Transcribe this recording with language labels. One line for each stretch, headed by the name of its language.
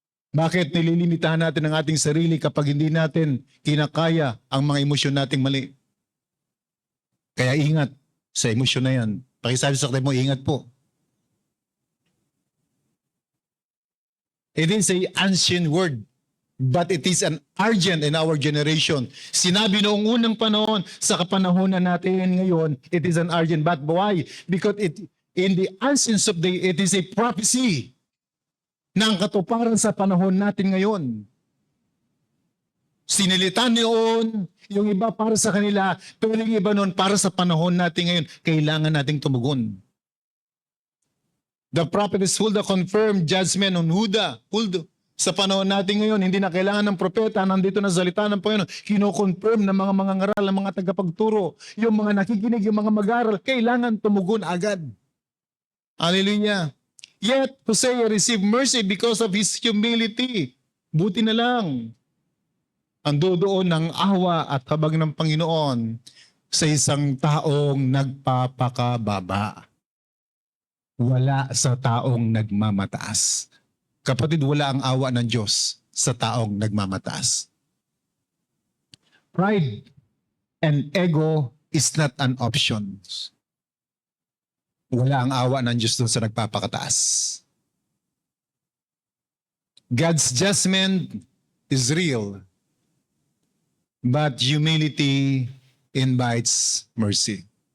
Filipino: Bakit nililimitahan natin ang ating sarili kapag hindi natin kinakaya ang mga emosyon nating mali? Kaya ingat sa emosyon na yan. Pakisabi sa katay mo, ingat po.
English: It is an ancient word, but it is an urgent in our generation.
Filipino: Sinabi noong unang panahon, sa kapanahonan natin ngayon,
English: it is an urgent. But why? Because in the ancients of day, it is a prophecy
Filipino: ng katuparan sa panahon natin ngayon. Sinilita noon, yung iba para sa kanila, pero yung iba noon para sa panahon natin ngayon, kailangan nating tumugon.
English: The prophetess Huldah confirmed judgment on Huda.
Filipino: Sa panahon natin ngayon, hindi na kailangan ng propeta, nandito na salita ng Panginoon, kino-confirm ng mga mangangaral, ng mga tagapagturo, yung mga nakikinig, yung mga mag-aral, kailangan tumugon agad. Hallelujah.
English: Yet, Hosea received mercy because of his humility.
Filipino: Buti na lang. Ando doon ng awa at habag ng Panginoon sa isang taong nagpapakababa. Wala sa taong nagmamataas. Kapatid, wala ang awa ng Diyos sa taong nagmamataas.
English: Pride and ego is not an option.
Filipino: Wala ang awa ng Diyos doon sa nagpapakataas.
English: God's judgment is real, but humility invites mercy.